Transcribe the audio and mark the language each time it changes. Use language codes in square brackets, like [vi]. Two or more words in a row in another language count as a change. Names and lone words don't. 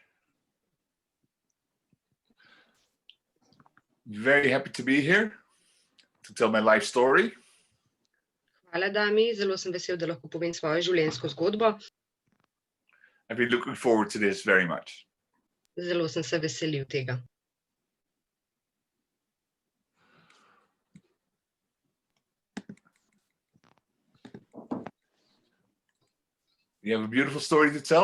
[en] Very happy to be here to tell my life story. [sl] Hvala, Dami. Zelo sem vesel, da lahko povem svojo življenjsko zgodbo. [en] I've been looking forward to this very much. [sl] Zelo sem se veselil tega. [en] You have a beautiful story to tell.